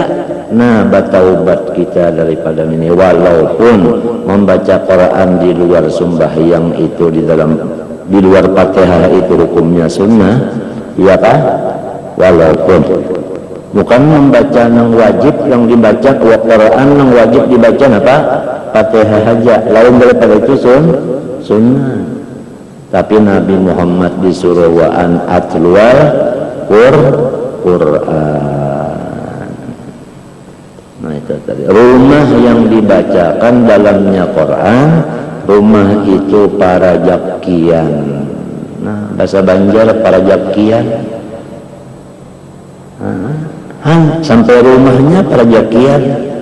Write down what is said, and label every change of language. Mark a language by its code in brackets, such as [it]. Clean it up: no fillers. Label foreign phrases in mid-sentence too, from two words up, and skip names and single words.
[id] Nah, bertaubat kita daripada ini. Walaupun membaca Quran di luar sembahyang itu, di luar Fatihah itu hukumnya sunnah, ya kah? Walaupun bukan membaca yang wajib, yang dibaca Quran yang wajib dibaca apa? Fatihah saja. Lain daripada itu sunnah. Tapi Nabi Muhammad disuruh [ar] وأن أتلو القرآن. [id] Nah itu tadi. Rumah yang dibacakan dalamnya Quran, rumah itu para jakian. Nah bahasa Banjar para jakian. Sampai rumahnya para jakian.